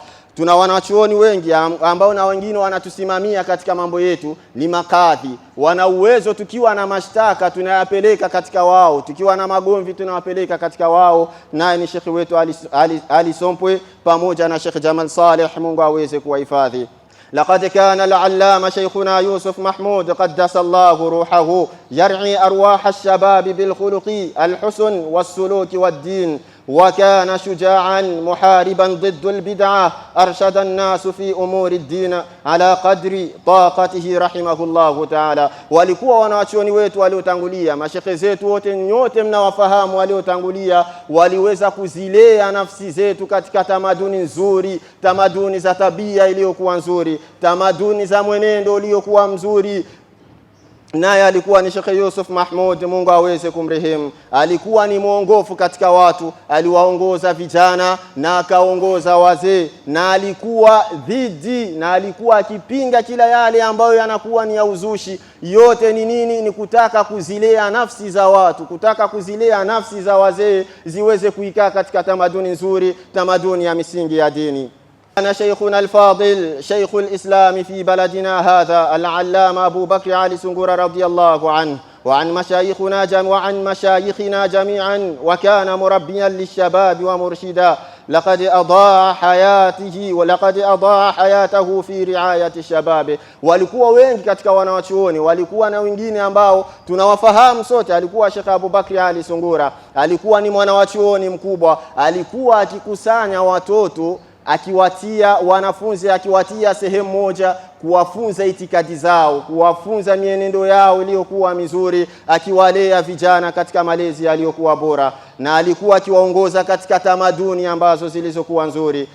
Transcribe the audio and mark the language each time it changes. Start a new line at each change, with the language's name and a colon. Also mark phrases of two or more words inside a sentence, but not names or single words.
Swahili: Tuna wanachuoni wengi ambao na wengine wanatusimamia katika mambo yetu, ni makadhi. Wana uwezo, tukiwa na mashtaka tunayapeleka katika wao, tukiwa na magomvi tunawapeleka katika wao. Naye ni shekhi wetu Ali Sompwe pamoja na Sheikh Jamal Saleh, Mungu aweze kuwahifadhi.
Arabic: لقد كان العلامة شيخنا يوسف محمود قدس الله روحه يرعي أرواح الشباب بالخلق الحسن والسلوك والدين، وكان شجاعا محاربا ضد البدعة، أرشد الناس في أمور الدين على قدر طاقته رحمه الله تعالى.
Swahili: walikuwa wanachuoni wetu waliotangulia, mashekhe zetu wote nyote mnawafahamu waliotangulia, waliweza kuzilea nafsi zetu katika tamaduni nzuri, tamaduni za tabia iliyokuwa nzuri, tamaduni za mwenendo uliokuwa mzuri. Naye alikuwa ni Sheikh Yusuf Mahmud, Mungu aweze kumrehemu. Alikuwa ni mwongofu katika watu, aliwaongoza vijana na akaongoza wazee, na alikuwa dhidi na alikuwa akipinga kila yale ambayo yanakuwa ni ya uzushi. Yote ni nini? Ni kutaka kuzilea nafsi za watu, kutaka kuzilea nafsi za wazee ziweze kuikaa katika tamaduni nzuri, tamaduni ya misingi ya dini.
Arabic: أنا شيخنا الفاضل شيخ الإسلام في بلدنا هذا العلامة أبو بكر علي سنغورة رضي الله عنه وعن مشايخنا جميعا، وكان مربيا للشباب ومرشدا. لقد أضاع حياته في رعاية الشباب.
Swahili: walikuwa wengi katika wanawachuoni, walikuwa na wengine ambao tunawafahamu sote. Alikuwa Sheikh Abu Bakr Ali Sungura, alikuwa ni mwanawachuoni mkubwa, alikuwa akikusanya watoto, akiwatia wanafunzi, akiwatia sehemu moja, kuwafunza itikadi zao, kuwafunza mienendo yao iliyokuwa mizuri, akiwalea vijana katika malezi yaliyokuwa bora, na alikuwa akiwaongoza katika tamaduni ambazo zilizokuwa nzuri.